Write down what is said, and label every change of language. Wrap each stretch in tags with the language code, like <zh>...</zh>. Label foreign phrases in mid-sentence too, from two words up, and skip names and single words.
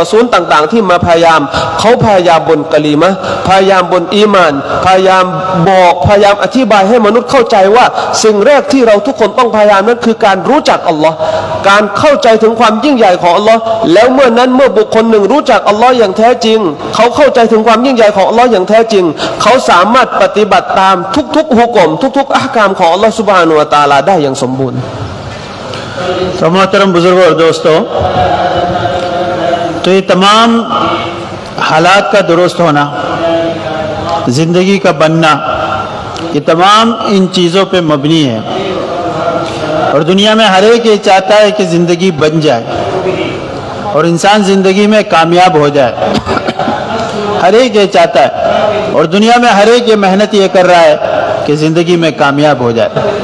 <th>ซูลต่างๆที่มาพยายามเขาพยายามบนกะลีมะห์พยายามบนอีหม่านพยายามบอกพยายามอธิบายให้มนุษย์เข้าใจว่าสิ่งแรกที่เราทุกคนต้องพยายามนั้นคือการรู้จักอัลลอฮ์การเข้าใจถึงความยิ่งใหญ่ของอัลลอฮ์แล้วเมื่อนั้นเมื่อบุคคลหนึ่งรู้จักอัลลอฮ์อย่างแท้จริงเขาเข้าใจถึงความยิ่งใหญ่ของอัลลอฮ์อย่างแท้จริงเขาสามารถปฏิบัติตามทุกๆฮุกมทุกๆอะห์กามของ</th> <ar>الله سبحانه وتعالى</ar> <th>ได้อย่างสมบูรณ์</th> <hi>तो मोहतरम बुजुर्गों और दोस्तों तो ये तमाम हालात का दुरुस्त होना ज़िंदगी का बनना ये तमाम इन चीज़ों पे मबनी है और दुनिया में हर एक ये चाहता है कि ज़िंदगी बन जाए और इंसान ज़िंदगी में कामयाब हो जाए हर एक ये चाहता है और दुनिया में हर एक ये मेहनत ये कर रहा है कि ज़िंदगी में कामयाब हो जाए</hi>